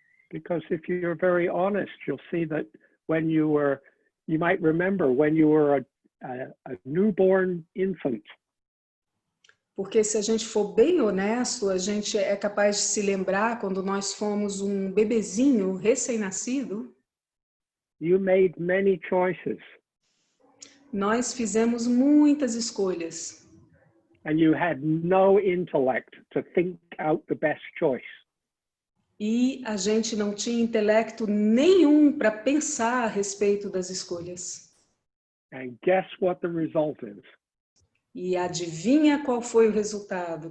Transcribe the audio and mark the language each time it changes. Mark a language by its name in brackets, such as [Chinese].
[English] Because if you're very honest, you'll see that when you might remember when you were a newborn infant. [Portuguese] Porque se a gente for bem honesto, a gente é capaz de se lembrar quando nós fomos um bebezinho recém-nascido. [English] You made many choices. [Portuguese] Nós fizemos muitas escolhas. [English] And you had no intellect to think out the best choice. [Portuguese] E a gente não tinha intelecto nenhum para pensar a respeito das escolhas. [English] And guess what the result is? [Portuguese] E adivinha qual foi o resultado?